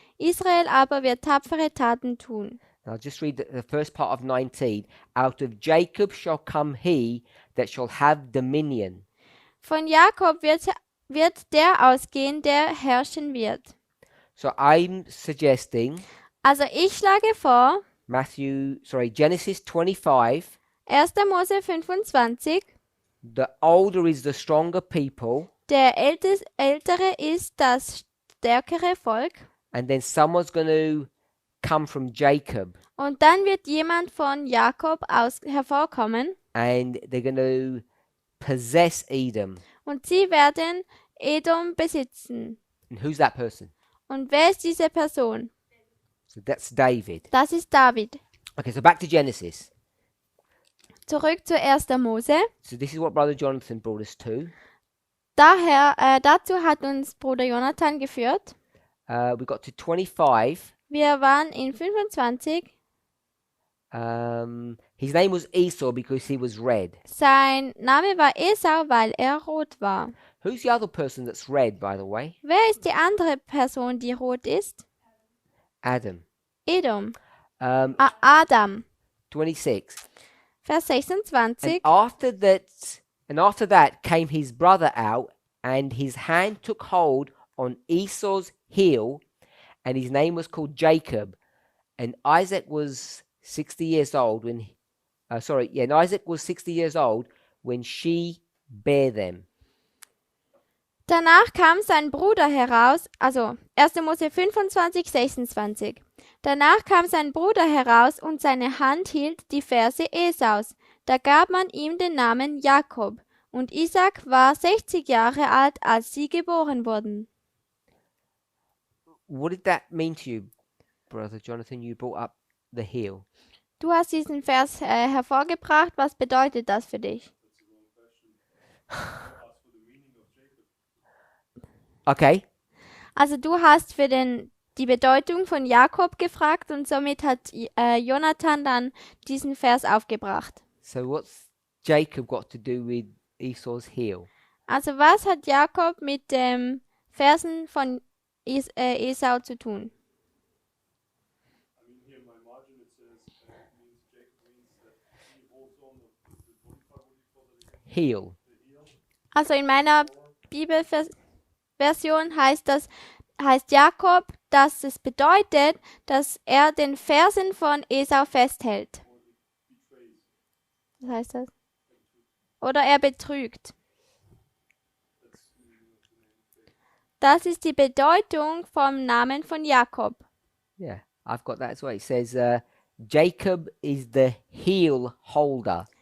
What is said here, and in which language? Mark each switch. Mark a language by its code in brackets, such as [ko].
[de] Israel aber wird tapfere Taten tun. [en] I'll just read the first part of 19. Out of Jacob shall come he that shall have dominion. [de] Von Jakob wird der ausgehen, der herrschen wird. [en] So I'm suggesting [de] Also ich schlage vor, [en] Genesis 25. [de] 1. Mose 25, [en] The older is the stronger people, [de] der Ältere ist das stärkere Volk. [en] and then someone's going to come from Jacob, [de] Und dann wird jemand von Jakob hervorkommen [en] and they're going to possess Edom. [de] und sie werden Edom besitzen. [en] And who's that person? [de] Und wer ist diese Person? [en] So that's David. [de] Das ist David. [en] Okay, so back to Genesis. [de] Zurück zu 1. Mose. [en] So this is what Brother Jonathan brought us to. [de] Dazu hat uns Bruder Jonathan geführt. [en] We got to 25. [de] Wir waren in 25. [en] His name was Esau because he was red. [de] Sein Name war Esau, weil er rot war. [en] Who's the other person that's red, by the way? [de] Wer ist die andere Person, die rot ist? [en] Adam. [de] Edom. Um, [en] Adam. 26. [de] Vers 26. [en] And after that came his brother out, and his hand took hold on Esau's heel, and his name was called Jacob. And Isaac was 60 years old when Isaac was 60 years old when she bare them. [de] Danach kam sein Bruder heraus, also 1. Mose 25, 26. Danach kam sein Bruder heraus und seine Hand hielt die Ferse Esaus. Da gab man ihm den Namen Jakob. Und Isaac war 60 Jahre alt, als sie geboren wurden. [en] What did that mean to you, Brother Jonathan? You brought up the heel. [de] Du hast diesen Vers hervorgebracht. Was bedeutet das für dich? [en] Okay. [de] Also du hast für die Bedeutung von Jakob gefragt und somit hat Jonathan dann diesen Vers aufgebracht. [en] So what's Jacob got to do with Esau's heel? [de] Also was hat Jakob mit dem Fersen von Esau zu tun? [en] I mean, here in my margin it says it means Jacob means that he holds on the what do you call that again? Heel. The heel. [de] Also in meiner Bibelversion heißt Jakob, dass es bedeutet, dass er den Fersen von Esau festhält. Was heißt das? Oder er betrügt. Das ist die Bedeutung vom Namen von Jakob. [en] Yeah, I've got that as well. It says Jacob is the heel holder.